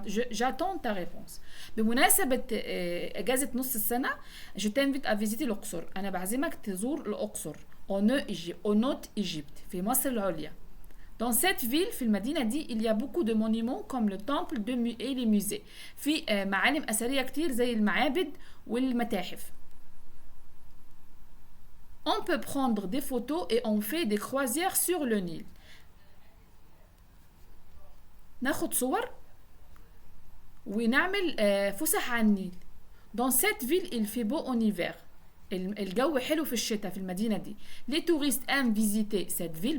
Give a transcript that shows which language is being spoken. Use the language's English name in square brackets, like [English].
[French] J'attends ta réponse. [Arabic] بمناسبة إجازة نص السنة [French] je t'invite à visiter l'Oqsor. [Arabic] أنا بعزمك تزور الأقصر. [French] au Nord Égypte [Arabic] في مصر العليا. [French] Dans cette ville [Arabic] في المدينة دي [French] il y a beaucoup de monuments comme le temple et les musées. [Arabic] في معالم أثرية كتير زي المعابد والمتاحف. [French] On peut prendre des photos et on fait des croisières sur le Nil. [Arabic] ناخد صور ونعمل فسح على النيل. [French] Dans cette ville il fait beau en hiver. [Arabic] الجو حلو في الشتاء في المدينة دي. [French] Les touristes aiment visiter cette ville.